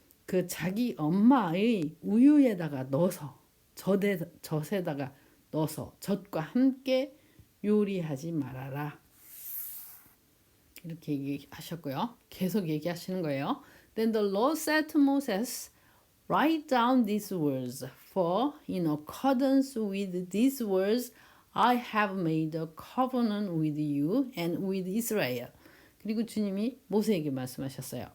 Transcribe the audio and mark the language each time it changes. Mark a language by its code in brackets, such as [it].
[ko] 그 자기 엄마의 우유에다가 넣어서 젖에다가 넣어서 젖과 함께 요리하지 말아라. 이렇게 얘기하셨고요. 계속 얘기하시는 거예요. [en] Then the Lord said to Moses, Write down these words, for in accordance with these words I have made a covenant with you and with Israel. [ko] 그리고 주님이 모세에게 말씀하셨어요.